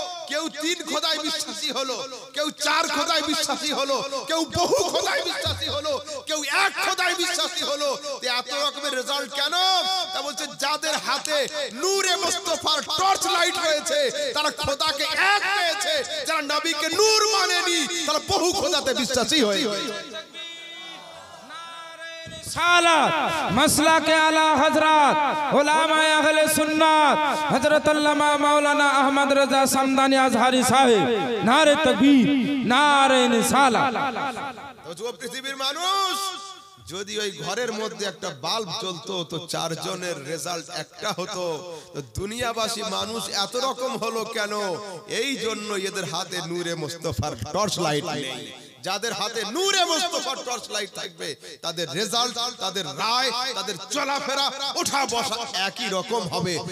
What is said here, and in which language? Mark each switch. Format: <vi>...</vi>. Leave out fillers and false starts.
<bn>কেউ 3 খোদায় বিশ্বাসী হলো, কেউ 4 খোদায় বিশ্বাসী হলো, কেউ বহু খোদায় বিশ্বাসী হলো, কেউ এক খোদায় বিশ্বাসী হলো। এত রকমের রেজাল্ট কেন? তা বলছে যাদের হাতে নূরে মুস্তাফার টর্চ লাইট রয়েছে তারা খোদাকে এক পেয়েছে, যারা নবীকে নূর মানেনি তারা বহু খোদাতে বিশ্বাসী হয়েছে।</bn> <hi>सालत मसला के आला हजरत उलमा अहले सुन्नत हजरत अल्लामा मौलाना अहमद रजा समदानी अजहारी साहिब, नारे तकबीर, नारे रिसालत।</hi> <bn>তো পৃথিবীর মানুষ, যদি ওই ঘরের মধ্যে একটা বাল্ব জ্বলতো তো চারজনের রেজাল্ট একটা হতো, তো দুনিয়াবাসী মানুষ এত রকম হলো কেন? এই জন্য এদের হাতে নূরে মুস্তাফার টর্চ লাইট নেই। যাদের হাতে নূরে মুস্তাফার টর্চ লাইট থাকবে তাদের রেজাল্ট, তাদের রায়, তাদের চলাফেরা, ওঠা বসা একই রকম হবে।</bn>